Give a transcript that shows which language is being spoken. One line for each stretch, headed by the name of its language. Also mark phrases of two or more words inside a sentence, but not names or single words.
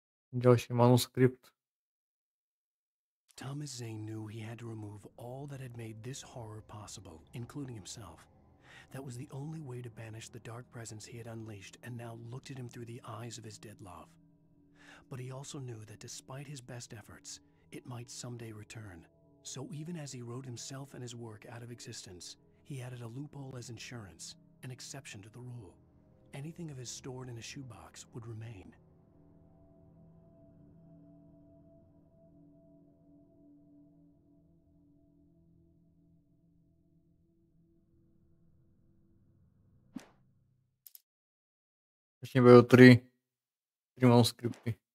Slovak: Ďalší manuskript.
English: Thomas Zane knew he had to remove all that had made this horror possible, including himself. That was the only way to banish the dark presence he had unleashed and now looked at him through the eyes of his dead love. But he also knew that despite his best efforts, it might someday return. So even as he wrote himself and his work out of existence, he added a loophole as insurance, an exception to the rule. Anything of his stored in a shoebox would remain.
Slovak: Ešte budú 3 manuskripty.